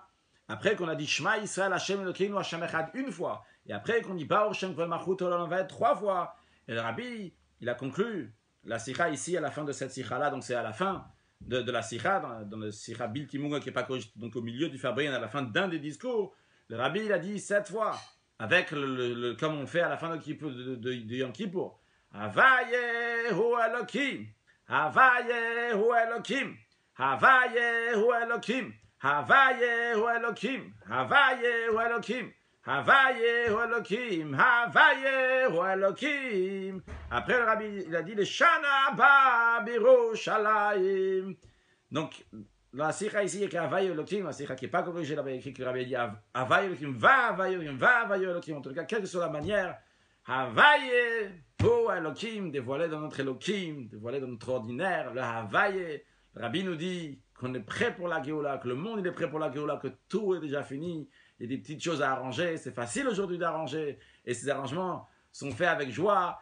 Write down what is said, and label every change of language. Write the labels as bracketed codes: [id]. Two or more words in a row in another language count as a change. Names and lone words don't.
[fr] Après qu'on a dit [he] שמע ישראל השם אלוקינו השם אחד [fr] une fois, et après qu'on dit [he] ברוך שם כבוד מלכותו לעולם ועד [fr] 3 fois, et le Rabbi, il a conclu la sikha ici à la fin de cette sikha là, donc c'est à la fin de la sikha, dans le sikha [he] בלתי מוגה [fr] qui n'est pas corrigé, donc au milieu du Fabrien, à la fin d'un des discours, le Rabbi il a dit 7 fois, avec comme on fait à la fin de Yom Kippur, [he] הוי' הוא האלוקים, הוי' הוא האלוקים, הוי' הוא האלוקים. הוי' הוא האלוקים, הוי' הוא האלוקים, הוי' הוא האלוקים, הוי' הוא האלוקים. [fr] Après le Rabbi, il a dit le [he] שנה הבאה בירושלים. [fr] Donc, dans la sikha ici, il y a [he] הוי' הוא האלוקים, [fr] la sikha qui n'est pas corrigée, là-bas, il y a écrit que le Rabbi a dit [he] הוי' הוא האלוקים, והוי' הוא האלוקים, והוי' הוא האלוקים, [fr] va Havaye hu Elokim. En tout cas, quelle que soit la manière, [he] הוי' הוא האלוקים, [fr] dévoilé dans notre Elohim, dévoilé dans notre ordinaire, le Havaye. Le Rabbi nous dit qu'on est prêt pour la Géoula, que le monde il est prêt pour la Géoula, que tout est déjà fini. Il y a des petites choses à arranger, c'est facile aujourd'hui d'arranger. Et ces arrangements sont faits avec joie.